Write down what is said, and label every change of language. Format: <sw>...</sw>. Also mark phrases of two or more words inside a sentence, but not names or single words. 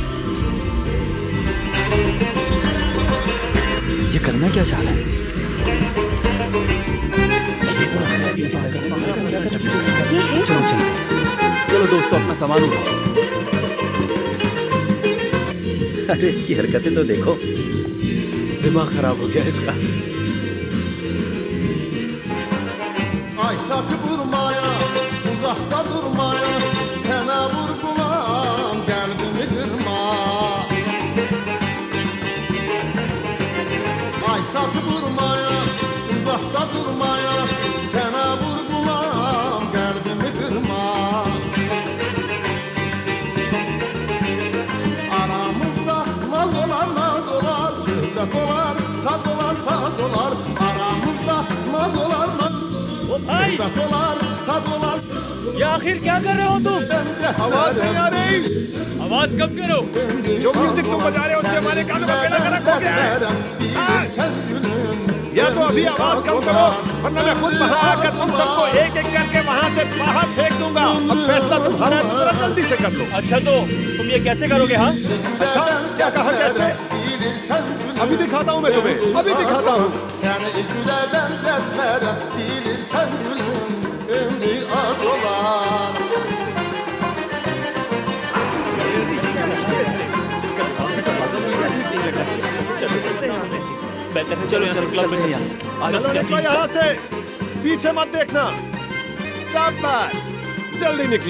<hi>ये करना क्या चाह रहा है? चलो चलो चलो दोस्तों, अपना सामान उठाओ। अरे इसकी हरकतें तो देखो। दिमाग खराब हो गया इसका।</hi> <az>Ay saçı vurmaya, uzakta durmaya, sənə vurgulam, qəlbimi qırma. Ay saçı vurmaya, uzakta durmaya, sənə vurgulam, qəlbimi qırma. Aramızda naz olar, söhbət olar, saz olar, saz olar. Aramızda naz olar,</az> <hi>भाई, ये आखिर क्या कर रहे हो तुम? आवाज नहीं आ रही। आवाज कम करो। जो म्यूजिक तुम बजा रहे हो उससे हमारे कानों का बेड़ा गर्क हो गया है। या तो अभी आवाज कम करो, वरना मैं खुद वहां आकर तुम सबको एक एक करके वहां से बाहर फेंक दूंगा। अब फैसला तुम्हारा है, तो जरा जल्दी से कर लो। अच्छा तो तुम ये कैसे करोगे? हाँ अच्छा, क्या कहा कैसे? अभी दिखाता हूँ मैं तुम्हें, अभी दिखाता हूँ।</hi> <az>Səni gülə bənzətlərəm, bilirsən gülüm, ömrü az olar.</az> <hi>चलो यहाँ से। चलो निकलो यहाँ से, पीछे मत देखना। शाबाश, जल्दी निकलो।</hi>